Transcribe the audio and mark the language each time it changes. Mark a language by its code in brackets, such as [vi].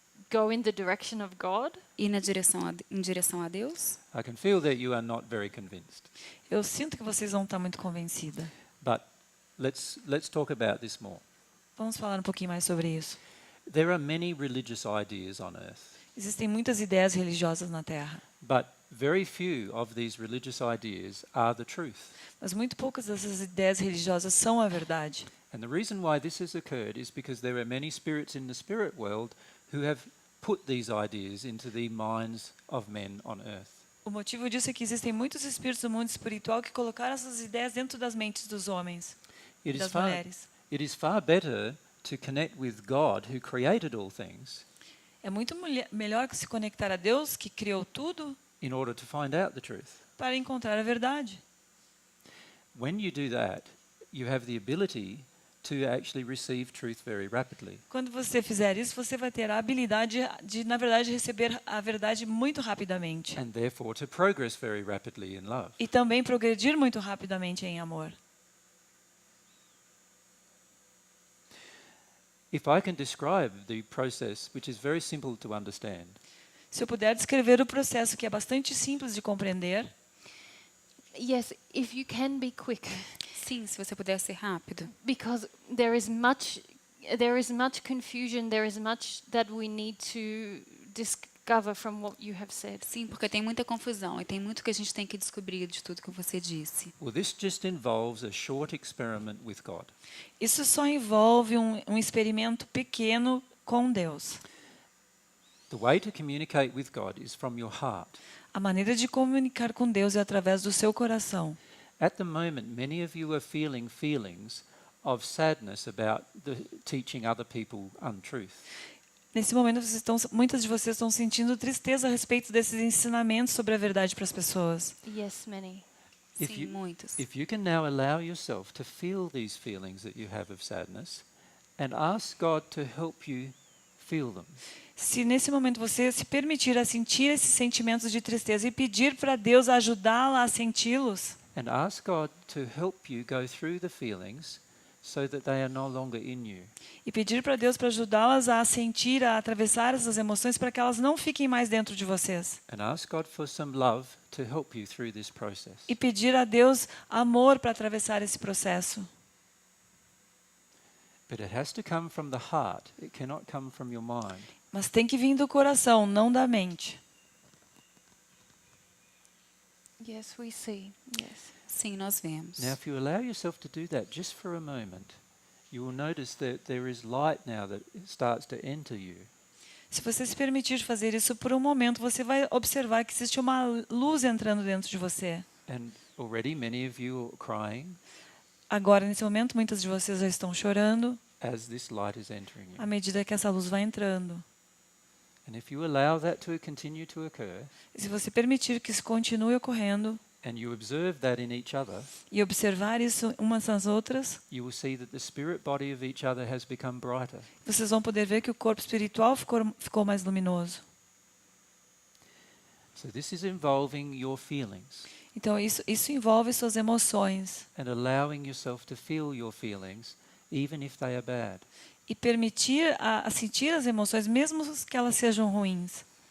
[en] go in the direction of God? [pt] ir em direção a Deus? [en] I can feel that you are not very convinced. [pt] Eu sinto que vocês vão estar muito convencidas. [en] But let's talk about this more. [pt] Vamos falar um pouquinho mais sobre isso. [en] There are many religious ideas on earth, [pt] Existem muitas ideias religiosas na Terra, [en] but very few of these religious ideas are the truth. [pt] mas muito poucas dessas ideias religiosas são a verdade. [en] And the reason why this has occurred is because there are many spirits in the spirit world who have put these ideas into the minds of men on earth. [pt] O motivo disso é que existem muitos espíritos do mundo espiritual que colocaram essas ideias dentro das mentes dos homens e [en] It is [pt] das [en] far, [pt] mulheres. [en] it is far better to connect with God who created all things [pt] É muito melhor se conectar a Deus, que criou tudo, [en] in order to find out the truth. [pt] para encontrar a verdade. [en] When you do that, you have the ability to actually receive truth very rapidly. [pt] Quando você fizer isso, você vai ter a habilidade de, na verdade, receber a verdade muito rapidamente. [en] And therefore to progress very rapidly in love. [pt] E também progredir muito rapidamente em amor. [en] If I can describe the process, which is very simple to understand, [pt] Se eu puder descrever o processo, que é bastante simples de compreender, [en] Yes, if you can be quick, [pt] Sim, se você puder ser rápido. [en] because there is much confusion, there is much that we need to discover from what you have said. [pt] Sim, porque tem muita confusão e tem muito que a gente tem que descobrir de tudo que você disse. [en] well, this just involves a short experiment with God. [pt] isso só envolve um experimento pequeno com Deus. [en] The way to communicate with God is from your heart. [pt] A maneira de comunicar com Deus é através do seu coração. [en] At the moment, many of you are feeling feelings of sadness about teaching other people untruth. [pt] Nesse momento, muitas de vocês estão sentindo tristeza a respeito desses ensinamentos sobre a verdade para as pessoas. [en] Yes, many. [pt] Sim, muitos. [en] If you can now allow yourself to feel these feelings that you have of sadness and ask God to help you feel them. [pt] Se nesse momento você se permitir a sentir esses sentimentos de tristeza e pedir para Deus ajudá-la a senti-los, [en] And ask God to help you go through the feelings so that they are no longer in you. [pt] e pedir para Deus para ajudá-las a sentir, a atravessar essas emoções para que elas não fiquem mais dentro de vocês. [en] And ask God for some love to help you through this process. [pt] E pedir a Deus amor para atravessar esse processo. [en] But it has to come from the heart. It cannot come from your mind. [pt] Mas tem que vir do coração, não da mente. [en] Yes, we see. Yes. [pt] Sim, nós vemos. [en] Now, if you allow yourself to do that just for a moment, you will notice that there is light now that starts to enter you. [pt] Se você se permitir fazer isso por um momento, você vai observar que existe uma luz entrando dentro de você. [en] And already many of you are crying [pt] Agora, nesse momento, muitas de vocês já estão chorando [en] as this light is entering [pt] à [en] you. [pt] medida que essa luz vai entrando. [en] And if you allow that to continue to occur, [pt] E se você permitir que isso continue ocorrendo [en] and you observe that in each other, [pt] e observar isso umas nas outras, [en] you will see that the spirit body of each other has become brighter. [pt] vocês vão poder ver que o corpo espiritual ficou mais luminoso. [en] So this is involving your feelings [pt] Então, isso envolve suas emoções. [en] and allowing yourself to feel your feelings, even if they are bad. [pt] E permitir a sentir as emoções, mesmo que elas sejam ruins.